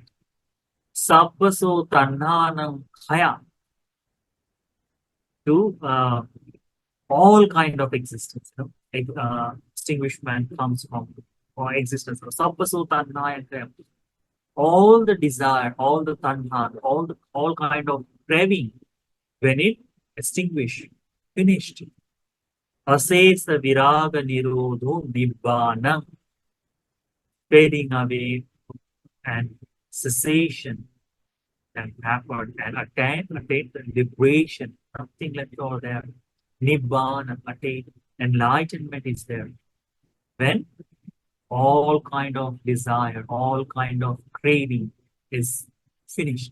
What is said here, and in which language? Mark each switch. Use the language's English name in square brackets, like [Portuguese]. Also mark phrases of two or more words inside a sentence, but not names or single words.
[Pali] Sabbaso Tannanam Khaya, [English] to all kind of existence. Extinguishment comes from or existence. [Pali] Sabbaso Tannayam Khaya. [English] All the desire, all the tanha, all kind of craving, when it extinguished, finished. [Pali] Asesa viraga nirodho nibbana, [English] fading away and cessation that happened and attain the liberation, something like all there. Nibbana, attain enlightenment is there. When all kind of desire, all kind of craving is finished.